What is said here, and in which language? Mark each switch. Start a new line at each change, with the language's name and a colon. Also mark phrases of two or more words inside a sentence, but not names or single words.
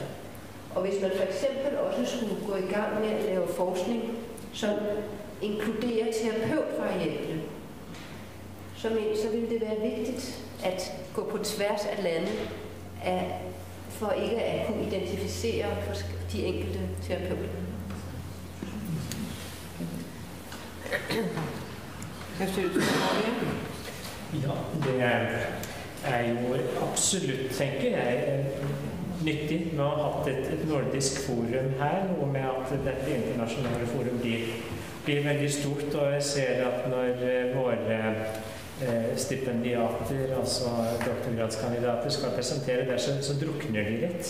Danish: Og hvis man for eksempel også skulle gå i gang med at lave forskning, som inkluderer terapeutvariable, så ville det være vigtigt at gå på tværs af lande, for ikke at kunne identificere de enkelte terapeuter.
Norwegian: Ja, det er jo absolutt, tenker jeg, nyttig med å ha hatt et nordisk forum her, og med at dette internasjonale forum blir veldig stort. Og jeg ser at når våre stipendiater, altså doktorgradskandidater, skal presentere der, så drukner de litt.